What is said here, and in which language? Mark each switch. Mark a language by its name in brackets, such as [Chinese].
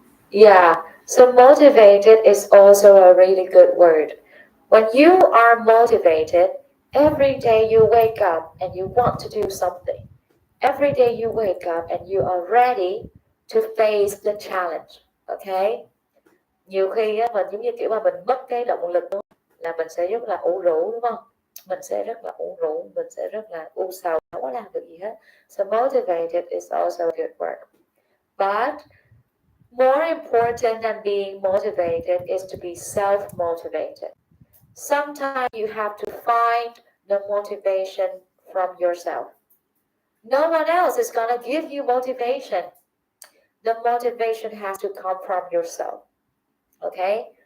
[English] Yeah, so motivated is also a really good word. When you are motivated, every day you wake up and you want to do something. Every day you wake up and you are ready to face the challenge. Okay? [Vietnamese] Nhiều khi á, mình giống như kiểu mà mình mất cái động lực luôn là mình sẽ rất là ủ rũ đúng không? Mình sẽ rất là ủ rũ, mình sẽ rất là u sầu, không có làm được gì hết. [English] So motivated is also a good word. But more important than being motivated is to be self-motivated. Sometimes you have to find the motivation from yourself. No one else is going to give you motivation. The motivation has to come from yourself. Okay?